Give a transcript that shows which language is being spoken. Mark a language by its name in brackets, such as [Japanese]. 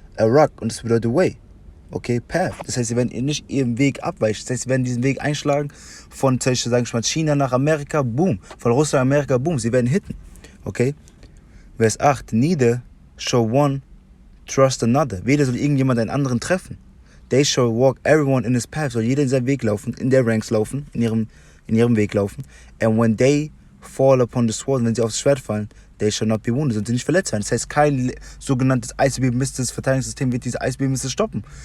[German] A rock, und das bedeutet way. Okay, path. Das heißt, sie werden nicht ihren Weg abweichen. Das heißt, sie werden diesen Weg einschlagen von, sagen wir mal, China nach Amerika, boom. Von Russland nach Amerika, boom. Sie werden hitten. Okay? Vers 8. [English] Neither shall one trust another. [German] Weder soll irgendjemand einen anderen treffen. [English] They shall walk everyone in his path. [German] Soll jeder in seinen Weg laufen, [English] in their ranks [German] laufen, in ihrem Weg laufen. [English] And when they fall upon the sword, [German] wenn sie aufs Schwert fallen, [English] they shall not be wounded, [German] sind sie nicht verletzt werden. Das heißt, kein sogenanntes Eisbeben-Mistes Verteidigungssystem wird diese Eisbeben-Mistes stoppen.